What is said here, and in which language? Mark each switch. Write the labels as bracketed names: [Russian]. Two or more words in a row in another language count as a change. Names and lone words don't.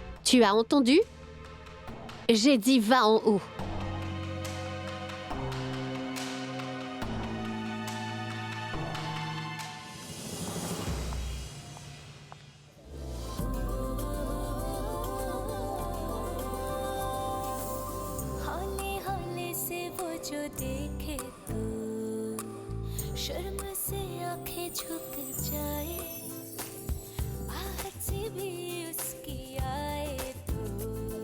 [French] Tu as entendu? J'ai dit va en haut. [Hindi] हौले हौले से वो जो देखे तो शर्म से आंखें झुक जाए बाहर से भी उसकी आए तो